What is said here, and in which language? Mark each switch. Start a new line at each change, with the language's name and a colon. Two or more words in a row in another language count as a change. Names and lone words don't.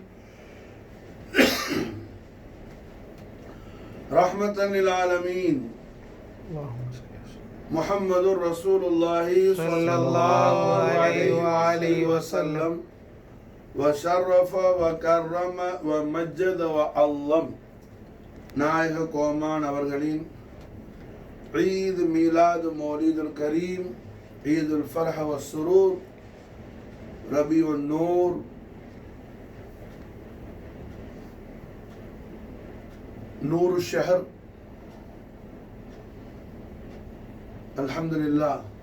Arabic: رحمة للعالمين محمد رسول الله صلى الله عليه وآله وسلم وشرف وكرم ومجد وعظم.
Tamil: நாயக கோமான் அவர்களின்
Arabic: عيد ميلاد مولد الكريم عيد الفرح والسرور ربيع النور نور شهر الحمد لله, அல்ஹம்துலில்லாஹ்,